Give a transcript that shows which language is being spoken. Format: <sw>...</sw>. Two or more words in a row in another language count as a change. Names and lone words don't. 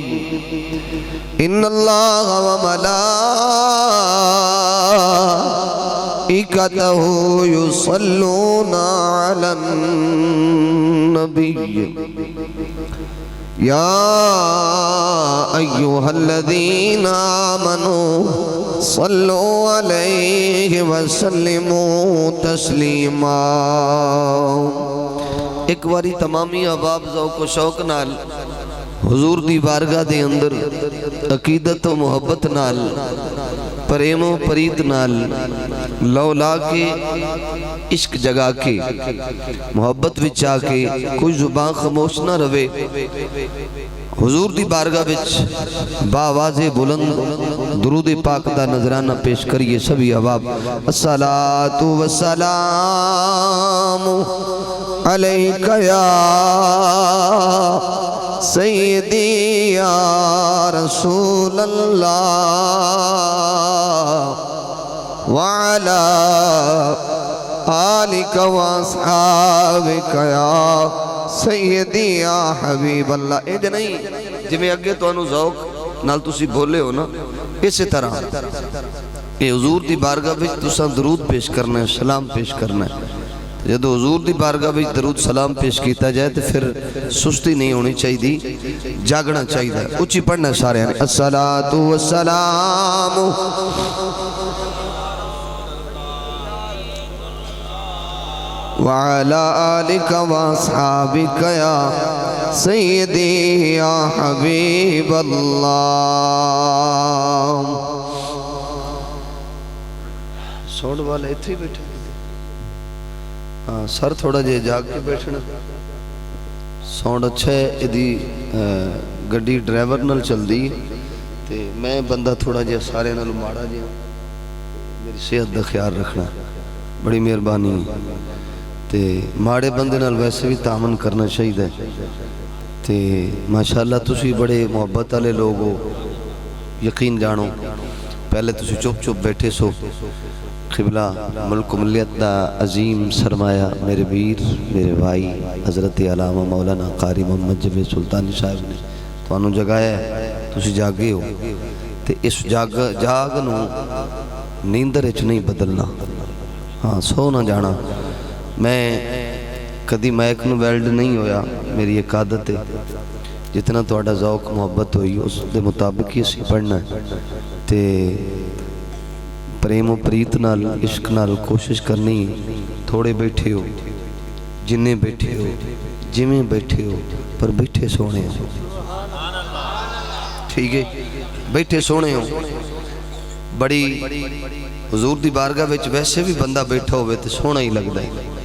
<ar>إن الله وملائكته يصلون على النبي يا أيها الذين آمنوا صلوا عليه وسلموا تسلیما.</ar> <pa>ایک باری تمامی احباب ذوق و شوق نال حضور دی بارگاہ دے اندر عقیدت و محبت نال پریم و پریت نال لولا کے عشق جگا کے محبت وچ آ کے کوئی زبان خاموش نہ رہے. حضور دی بارگاہ وچ باواز بلند درود پاک دا نظرانہ پیش کریے سبھی احباب.</pa> <ar>الصلاۃ والسلام علیک یا سیدی یا رسول اللہ وعلا آلک واصحابک یا سیدی یا حبیب اللہ.</ar> <pa>اے جو نہیں جی میں اگے تو انہوں ذوق نال تسی بولے ہو نا اسی طرح اے حضور دی بارگاہ بچ تساں درود پیش کرنا ہے، سلام پیش کرنا ہے. جب حضور دی بارگاہ بچ درود سلام پیش کیتا جائے تو پھر سستی نہیں ہونی چاہیے، جاگنا چاہیے. اچھی پڑھنا سارے ہیں.</pa> <ar>الصلاۃ والسلام وعلى آلك واصحابك يا سيدي يا حبيب الله.</ar> <pa>سوڑ والے اتھے بیٹھے سر تھوڑا جے جاگ کے بیٹھنا. ساؤنڈ اچھا ہے. ادھی گڈی ڈرائیور نال چل دی تے میں بندہ تھوڑا جے سارے نال ماڑا جے. میری صحت دا خیال رکھنا بڑی مہربانی. تے ماڑے بندے نال ویسے بھی تعامل کرنا چاہیے. تے ماشاءاللہ تسی بڑے محبت والے لوگ ہو، یقین جانو. پہلے تسی چپ چپ بیٹھے سو قبلہ ملک ملیت دا عظیم سرمایہ میرے ویر میرے بھائی حضرت علامہ مولانا قاری محمد جاوید سلطانی صاحب نے تانوں جگایا ہے، تسی جاگے ہو تے اس جاگ نو نیندر وچ نہیں بدلنا، ہاں سو نہ جانا۔ میں کدی مائک نو ویلڈ نہیں ہویا، میری ایک عادت ہے، جتنا تہاڈا ذوق محبت ہوئی اس دے مطابق ہی اسی پڑھنا ہے تے پریم و پریت نال عشق نال کوشش کرنی، تھوڑے بیٹھے ہو جنہیں بیٹھے ہو جویں بیٹھے ہو پر بیٹھے سونے ہو، ٹھیک ہے بیٹھے سونے ہو۔ بڑی حضور دی بارگاہ وچ ویسے بھی بندہ بیٹھا ہوئے تو سونا ہی لگتا ہے۔</pa>